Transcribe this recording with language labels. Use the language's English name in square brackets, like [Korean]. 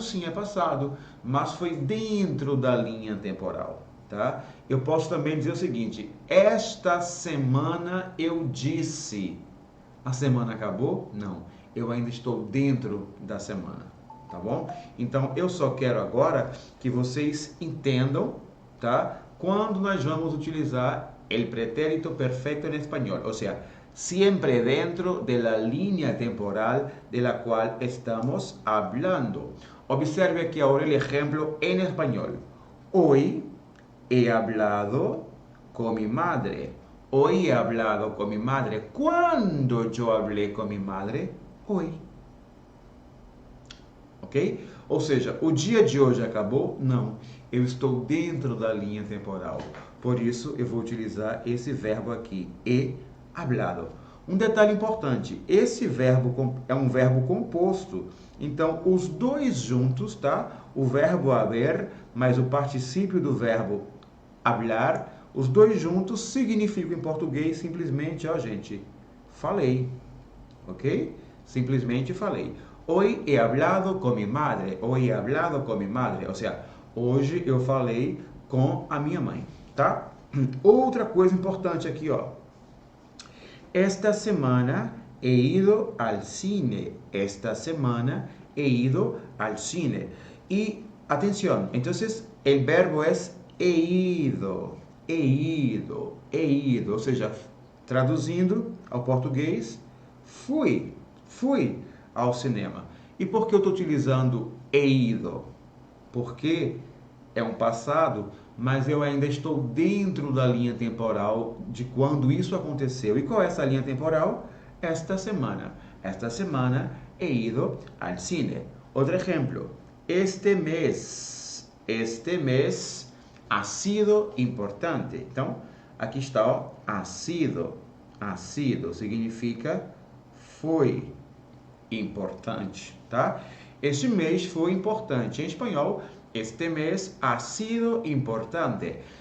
[Portuguese] Sim, é passado, mas foi dentro da linha temporal, tá? Eu posso também dizer o seguinte: esta semana eu disse. A semana acabou? Não. Eu ainda estou dentro da semana, tá bom? Então eu só quero agora que vocês entendam, tá? Quando nós vamos utilizar [Spanish] el pretérito perfecto en español, o sea, siempre dentro de la línea temporal de la cual estamos hablando. Observe aquí ahora el ejemplo en español. Hoy he hablado con mi madre. Hoy he hablado con mi madre. ¿Cuándo yo hablé con mi madre? Hoy. Ok? [Portuguese] Ou seja, o dia de hoje acabou? Não. Eu estou dentro da linha temporal. Por isso, eu vou utilizar esse verbo aqui, he hablado. Um detalhe importante, esse verbo é um verbo composto. Então, os dois juntos, tá? O verbo haber, mais o particípio do verbo hablar, os dois juntos significam em português simplesmente, ó gente, falei, ok? Simplesmente falei. [Spanish] Hoy he hablado con mi madre. Hoy he hablado con mi madre. [Portuguese] Ou seja, hoje eu falei com a minha mãe, tá? Outra coisa importante aqui, ó. [Spanish] Esta semana he ido al cine. Esta semana he ido al cine. Y atención, entonces el verbo es he ido. He ido. He ido. [Portuguese] Ou seja, traduzindo ao português, fui ao cinema. E por que eu estou utilizando he ido? Porque é um passado, mas eu ainda estou dentro da linha temporal de quando isso aconteceu. E qual é essa linha temporal? Esta semana. [Spanish] Esta semana he ido al cine. [Portuguese] Outro exemplo. [Spanish] Este mês ha sido importante. [Portuguese] Então, aqui está, ó, ha sido. Ha sido significa foi importante, tá? Este mês foi importante. Em espanhol, este mês [Spanish] ha sido importante.